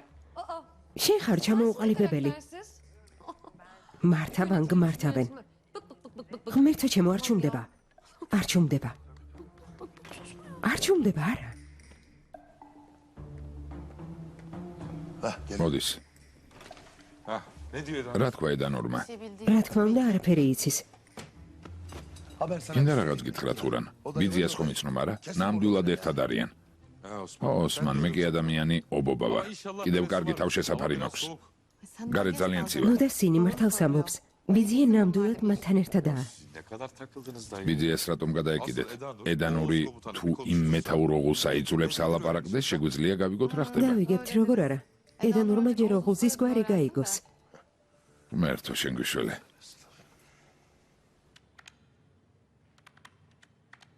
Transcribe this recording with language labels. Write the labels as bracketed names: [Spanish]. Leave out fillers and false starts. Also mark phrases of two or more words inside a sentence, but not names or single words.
[Georgian] შენ ხარ ჩამოუყალიბებელი. მართავან გმართავენ. ღმერთო ჩემო არ ჩუმდება. არ ჩუმდება. არ ჩუმდება არა. მოდის. [Turkish] Ne diyor adam? [Georgian] რა თქვა ედანურმა? რა თქმა უნდა არაფერი იცის. [Turkish] Haber sana. [Georgian] გინდა რაღაც გითხრა თურან? ბიძიას ხომ იცნობ არა? ნამდვილად ერთად არიან. ოსმან, მე კი ადამიანი ობობა ვარ. კიდევ კარგი თავშესაფარი მაქვს. გარეთ ძალიან ცივა. ნუ და სინი მართალს ამბობს. ბიძია ნამდვილად მათთან ერთადაა. [Turkish] Ne kadar takıldınız dayı? [Georgian] ბიძიას რატომ გადაეკიდეთ? ედანური თუ იმ მეთაუროღულს აიძულებს ალაპარაკდეს, შეგვიძლია გავიგოთ რა ხდება. დავიგებთ როგორ არა. ედანურმა ჯერ ოღუზის გვარი გაიგოს. მერთო შენ გვიშველე.